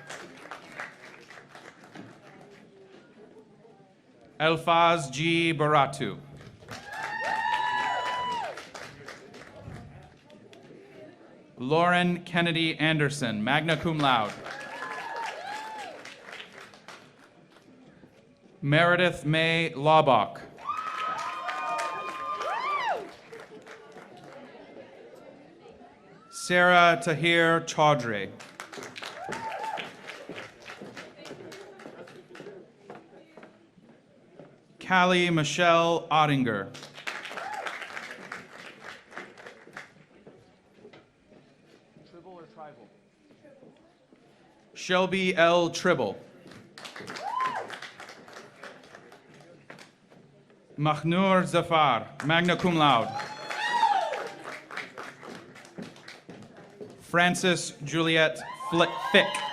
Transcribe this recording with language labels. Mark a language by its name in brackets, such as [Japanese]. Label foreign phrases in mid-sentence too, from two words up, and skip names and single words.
[English] Elfaz G. Baratu. Lauren Kennedy Anderson, [Latin] magna cum laude. [English] Meredith May Laubach. Sarah Tahir Chaudhry. Callie Michelle Ottinger. Tribble or tribal? Shelby L. Tribble. Mahnur Zafar, [Latin] magna cum laude. [English] Frances Juliet Fick.